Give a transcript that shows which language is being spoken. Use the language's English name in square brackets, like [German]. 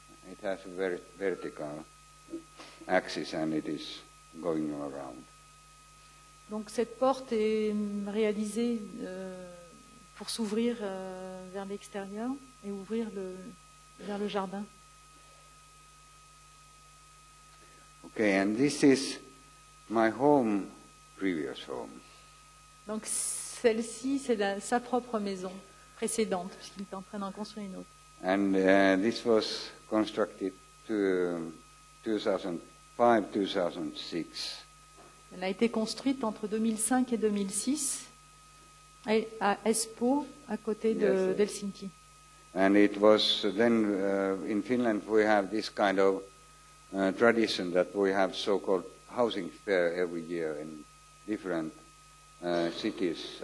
[English] It has a very vertical axis and it is going around. [French] Donc cette porte est réalisée pour s'ouvrir vers l'extérieur et ouvrir vers le jardin. [English] Okay, and this is my home, previous home. [French] Donc celle-ci, c'est sa propre maison précédente, puisqu'il est en train d'en construire une autre. [English] And this was constructed to 2005-2006. [French] Elle a été construite entre 2005 et 2006 à Espoo, à côté d'Helsinki. [English] And it was then, in Finland, we have this kind of tradition that we have so-called housing fair every year in different cities.